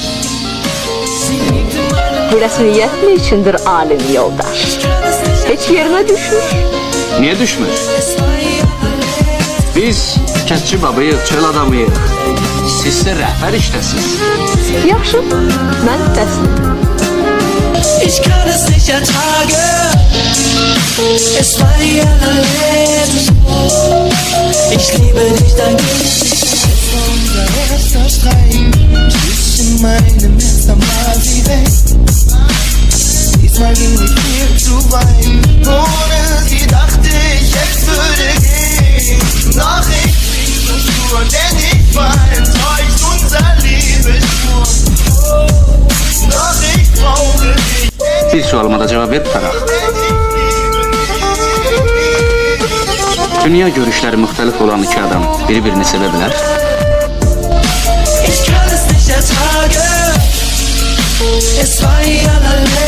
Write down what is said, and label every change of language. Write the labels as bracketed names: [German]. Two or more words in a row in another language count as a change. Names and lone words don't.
[Azerbaijani] bu rəsmiyyət mi içindir alim yoldaş? Heç yerinə düşmüş. Niyə düşmür? Biz kətçi babayıq, çöl adamıyıq. Siz də rəhbər işdəsiniz. Yaxşı, mən təslim. [German] Ich kann es nicht ertragen. Es war die allerletzte. Ich liebe dich, dein Gesicht. Es war unser erster Streit. Zwischen meinem Herz, dann war sie weg. Diesmal ging ich viel zu weit. Ohne sie dachte ich, es würde gehen. Doch ich blieb so stur, denn ich war enttäuscht. Unser Liebesspur. Doch ich brauche dich. [Azerbaijani] Bir sualıma da cevap ver tutaraq. Dünya görüşləri müxtəlif olan iki adam bir-birini sevə bilər. [German] Ich kann es nicht ertragen. Es war die allerletzte.